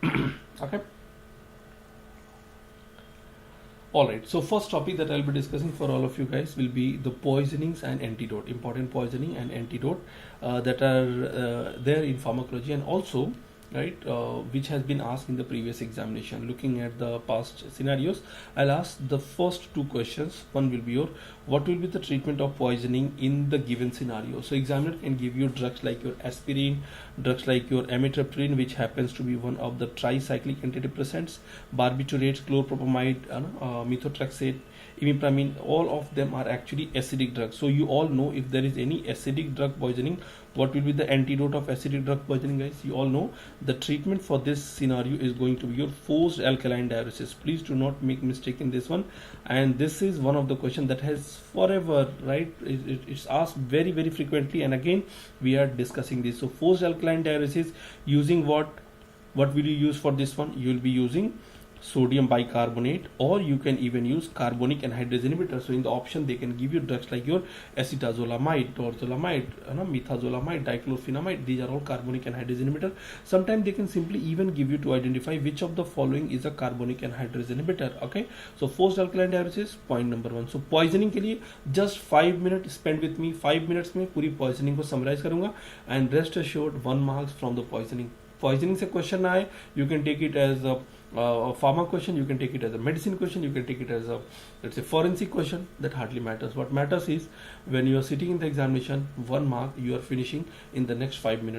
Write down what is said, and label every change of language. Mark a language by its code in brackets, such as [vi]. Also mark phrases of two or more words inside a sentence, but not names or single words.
[en] Okay, all right, so first topic that I'll be discussing for all of you guys will be the poisonings and antidote, important poisoning and antidote that are there in pharmacology, and also which has been asked in the previous examination. Looking at the past scenarios, I'll ask the first two questions. One will be what will be the treatment of poisoning in the given scenario. So examiner can give you drugs like your aspirin, drugs like your amitriptyline, which happens to be one of the tricyclic antidepressants, barbiturates, chlorpropamide, methotrexate, imipramine. All of them are actually acidic drugs. So you all know, if there is any acidic drug poisoning, what will be the antidote of acidic drug poisoning, guys? You all know the treatment for this scenario is going to be your forced alkaline diuresis. Please do not make mistake in this one, and this is one of the questions that has forever, right? It's asked very, very frequently, and again we are discussing this. So forced alkaline diuresis, using what will you use for this one? You will be using sodium bicarbonate, or you can even use carbonic anhydrase inhibitor. So in the option, they can give you drugs like your acetazolamide, torzolamide, methazolamide, dichlorphenamide. These are all carbonic anhydrase inhibitor. Sometimes they can simply even give you to identify which of the following is a carbonic anhydrase inhibitor. Okay, so forced alkaline diuresis, point number one. So poisoning [hi] के लिए [en] just 5 minutes spend with me. 5 minutes [hi] में पूरी [en] poisoning को summarize करूँगा, and rest assured 1 marks from the poisoning. Poisoning से question आए, you can take it as a pharma question, you can take it as a medicine question, you can take it as a, let's say, forensic question. That hardly matters. What matters is when you are sitting in the examination, 1 mark you are finishing in the next 5 minutes.